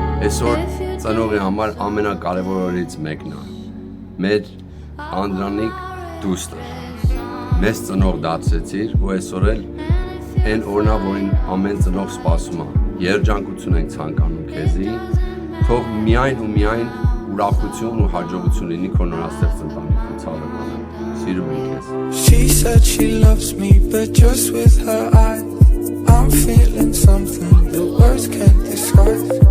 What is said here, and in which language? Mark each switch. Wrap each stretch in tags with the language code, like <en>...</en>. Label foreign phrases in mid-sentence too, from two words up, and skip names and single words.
<hy>Այսօր ծնողի համար ամենակարևորներից մեկն է մեր Անդրանիկ դուստը մեզ ծնող դարձեցիր ու այսօր էլ այն օրնա որին ամեն ծնող սպասում է երջանկություն ենք ցանկանում քեզի թող միայն ու միայն ուրախություն ու հաջողություն լինի քո նորաստեղծ ընտանիքում ցավալը սիրում եմ քեզ</hy> <en>She said she loves me but just with her eyes I'm feeling something the words can't describe</en>